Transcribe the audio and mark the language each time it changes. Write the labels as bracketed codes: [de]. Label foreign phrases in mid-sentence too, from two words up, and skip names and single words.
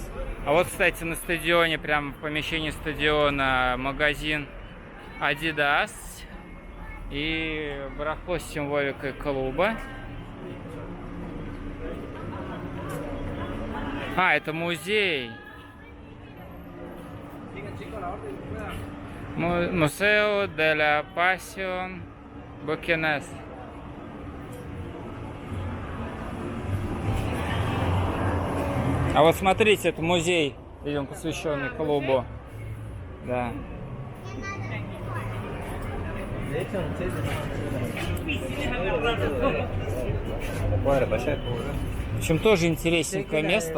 [ru] А вот, кстати, на стадионе, прямо в помещении стадиона, магазин Adidas и барахло с символикой клуба. А, это музей. [es] Museo de la Pasión Bucanés. [ru] А вот смотрите, это музей, видимо, посвященный клубу. Да. В общем, тоже интересненькое место.